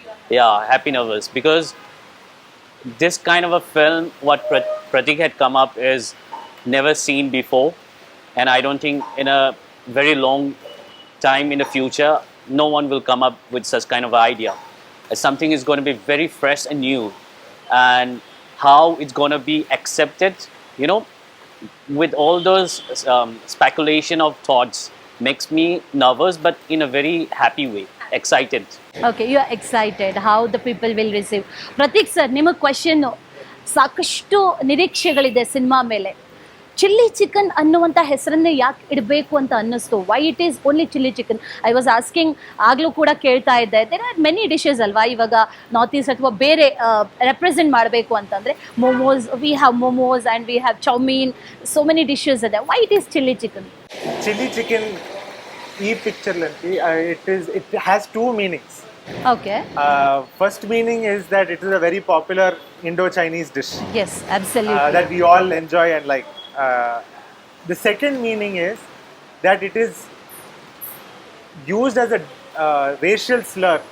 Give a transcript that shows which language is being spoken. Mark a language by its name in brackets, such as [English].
[English] Yeah, happy nervous, because this kind of a film, what Pratik had come up, is never seen before, and I don't think in a very long time in the future, no one will come up with such kind of idea. Something is going to be very fresh and new, and how it's going to be accepted, you know, with all those speculation of thoughts makes me nervous, but in a very happy way, excited. Okay you are excited how the people will receive. [Kannada] Prateek sir, ನಿಮಗೆ question, ಸಾಕಷ್ಟು ನಿರೀಕ್ಷೆಗಳಿದೆ cinema ಮೇಲೆ. Chilli chicken ಅನ್ನುವಂಥ ಹೆಸರನ್ನೇ ಯಾಕೆ ಇಡಬೇಕು ಅಂತ ಅನ್ನಿಸ್ತು? [English] Why it is only chilli chicken? I was asking, [Kannada] ಆಗಲೂ ಕೂಡ ಕೇಳ್ತಾ ಇದ್ದೆ, [English] there are many dishes [Kannada] ಅಲ್ವಾ ಇವಾಗ [English] north east ಅಥವಾ ಬೇರೆ represent [Kannada] ಮಾಡಬೇಕು ಅಂತಂದರೆ. [English] Momos, we have momos and we have chowmein, so many dishes ಇದೆ. Why it is chilli chicken? Chili chicken, picture it has two meanings. Okay, First meaning is that it is a very popular Indo-Chinese dish yes absolutely. that we all enjoy and like. The second meaning is that it is used as a racial slur.